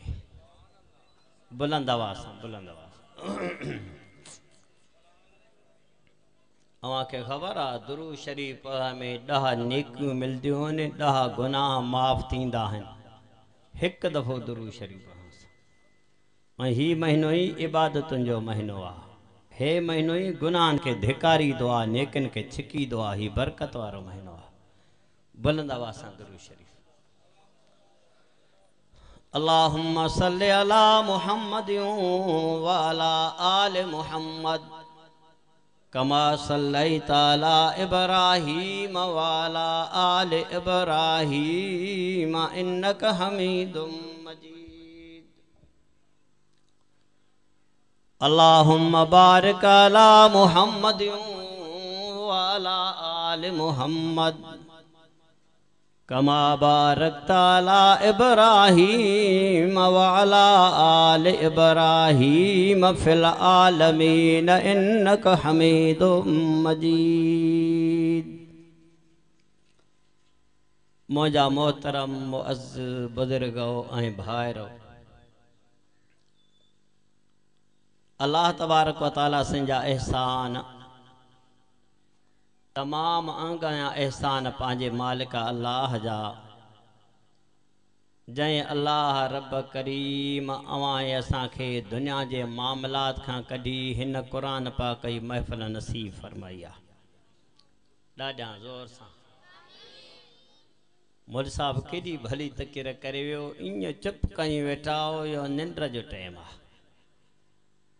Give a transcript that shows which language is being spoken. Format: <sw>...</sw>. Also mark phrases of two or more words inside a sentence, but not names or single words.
<sd>बुलंद आवाज़ सां बुलंद आवाज़। अव्हांखे ख़बर आहे दुरूद शरीफ में 10 नेकियूं मिलंदियूं आहिनि, 10 गुनाह माफ़ थींदा आहिनि हिकु दफ़ो दुरूद शरीफ पढ़ण सां। ऐं हीउ महीनो ई इबादतुनि जो महीनो आहे। हे महीनो ई गुनाहनि खे धिकारींदो आहे, नेकियुनि खे छिकींदो आहे। हीउ बरकत वारो महीनो आहे। बुलंद आवाज़ सां दुरूद शरीफ।</sd> <ar>اللهم صل على محمد وعلى آل محمد كما صليت على إبراهيم وعلى آل إبراهيم إنك حميد مجيد. اللهم بارك على محمد وعلى آل محمد كما باركت على إبراهيم وعلى آل إبراهيم في العالمين إنك حميد مجيد.</ar> <sd>मुंहिंजा मोहतरम मुअज़्ज़िज़ बुज़ुर्गो ऐं भाइरो,</sd> <ar>الله تبارك وتعالى</ar> <sd>संजा एहसान तमाम अंगया एहसान पांजे मालिक अल्लाह जा, जै अल्लाह रब करीम अवां असां खे दुनिया जे मामलात खां कढी हिन कुरान पाक जी महफ़िल नसीब फरमाई आहे। ॾाढा ज़ोर सां मुल साहब केॾी भली तकिर करे वियो, ईअं चुप कई वेठा हो, इहो निंड जो टाइम आहे।</sd>